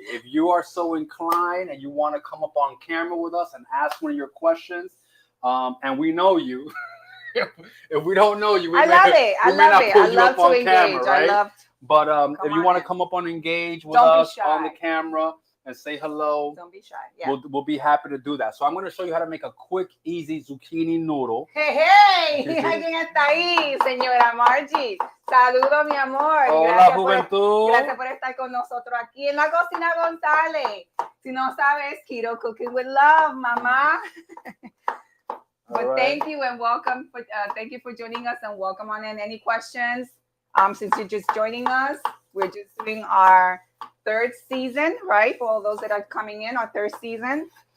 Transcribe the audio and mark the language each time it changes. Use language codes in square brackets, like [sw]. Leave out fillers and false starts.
[en] If you are so inclined and you want to come up on camera with us and ask one of your questions, and we know you. If we don't know you, I love it. I love to engage. Camera, right? I love. But if you want to come up on engage with us on the camera and say hello, don't be shy. Yeah. We'll be happy to do that. So I'm going to show you how to make a quick, easy zucchini noodle. [es] Hey, ¿Quién está ahí, señora Margie? Saludos, mi amor. Hola, juventud. Gracias por estar con nosotros aquí en la cocina González. Si no sabes, Keto Cooking with Love, mamá. [en] But thank you and welcome. Thank you for joining us and welcome on in. Any questions? Since you're just joining us, we're just doing our third season, right? For all those that are coming in, our third season.